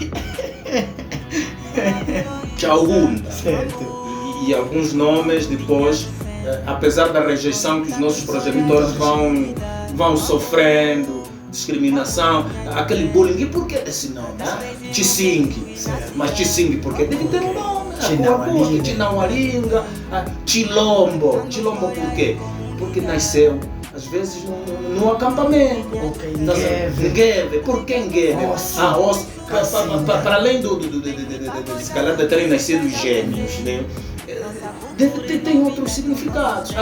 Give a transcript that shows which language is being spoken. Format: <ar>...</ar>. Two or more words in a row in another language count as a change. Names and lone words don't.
<pt>Chaunda. Certo. E alguns nomes depois, apesar da rejeição que os nossos progenitores vão sofrendo, discriminação, aquele bullying, e por que esse nome? Chising. Mas Chising porque deve ter um nome. Chinauaringa, Chilombo. Chilombo por quê? Porque nasceu às vezes no acampamento. Ngueve. Por que Ngueve? Para além se calhar de terem nascido gêmeos, né? Tem outros significados. Agora,</pt>